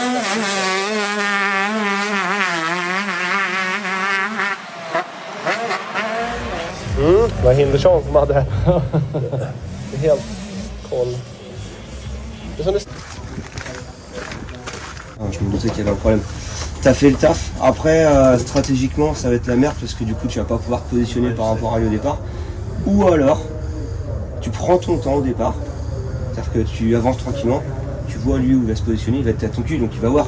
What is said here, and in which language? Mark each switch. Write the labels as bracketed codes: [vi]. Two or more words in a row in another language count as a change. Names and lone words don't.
[sv] Vad Hindersson som hade helt koll. Det är som det... [fr] Je me doutais qu'il y avait un problème. T'as fait le taf. Après, stratégiquement, ça va être la merde parce que du coup, tu vas pas pouvoir te positionner par rapport à lui au départ. Ou alors, tu prends ton temps au départ. C'est-à-dire que tu avances tranquillement. Tu vois lui où il va se positionner, il va être à ton cul, donc il va voir.